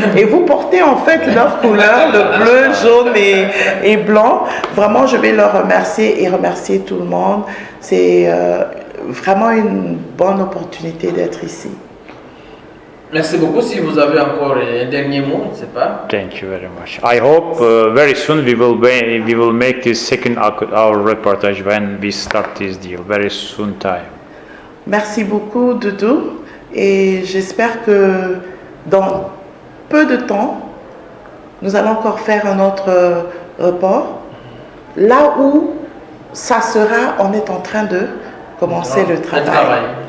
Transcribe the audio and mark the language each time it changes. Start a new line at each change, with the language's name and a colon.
French: Et vous portez en fait leur couleur, le bleu, jaune et blanc. Vraiment, je vais leur remercier et remercier tout le monde. C'est vraiment une bonne opportunité d'être ici. Merci beaucoup. Si vous avez encore un dernier mot, je ne sais pas.
English: Thank you very much. I hope very soon we will make this second hour reportage when we start this deal. Very soon time.
French: Merci beaucoup, Doudou. Et j'espère que dans peu de temps, nous allons encore faire un autre report. Là où ça sera, on est en train de commencer le travail.